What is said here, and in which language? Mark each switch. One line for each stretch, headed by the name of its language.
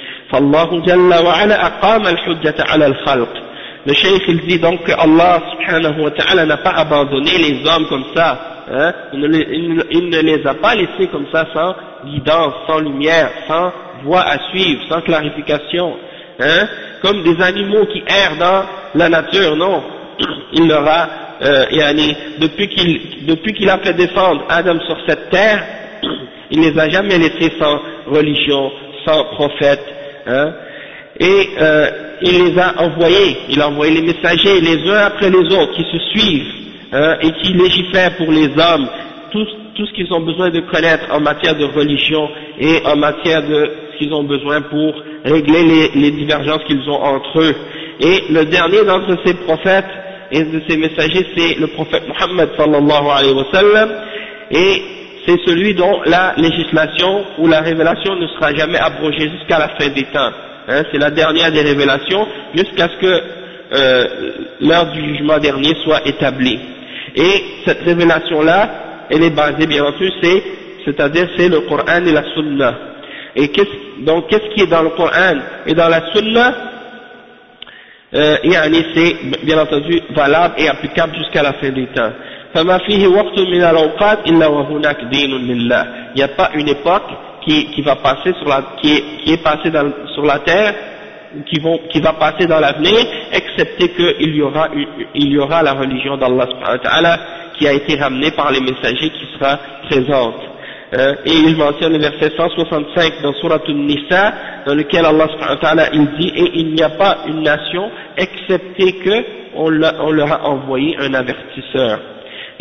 French: فالله جل وعلا أقام الحجة على الخلق Le Cheikh il dit donc que Allah subhanahu wa ta'ala n'a pas abandonné les hommes comme ça, il ne les a pas laissés comme ça sans guidance, sans lumière, sans voie à suivre, sans clarification, hein, comme des animaux qui errent dans la nature, non, il leur a depuis qu'il a fait descendre Adam sur cette terre, il ne les a jamais laissés sans religion, sans prophète. Hein, et il les a envoyés, il a envoyé les messagers les uns après les autres qui se suivent hein, et qui légifèrent pour les hommes tout ce qu'ils ont besoin de connaître en matière de religion et en matière de ce qu'ils ont besoin pour régler les divergences qu'ils ont entre eux. Et le dernier d'entre ces prophètes et de ces messagers, c'est le prophète Muhammad sallallahu alayhi wa sallam, et c'est celui dont la législation ou la révélation ne sera jamais abrogée jusqu'à la fin des temps. Hein, c'est la dernière des révélations jusqu'à ce que l'heure du jugement dernier soit établie. Et cette révélation-là, elle est basée, bien entendu, c'est le Coran et la Sunna. Et qu'est-ce qui est dans le Coran et dans la Sunna? C'est bien entendu valable et applicable jusqu'à la fin des temps.
Arabic: فما فيه وقت من الأوقات إلا وهناك دين لله.
French: Il n'y a pas une époque qui va passer dans l'avenir, excepté qu'il y aura la religion d'Allah subhanahu wa ta'ala qui a été ramenée par les messagers qui sera présente. Et il mentionne le verset 165 dans Sourate An-Nisa, dans lequel Allah subhanahu wa ta'ala il dit « Et il n'y a pas une nation excepté qu'on leur a envoyé un avertisseur ».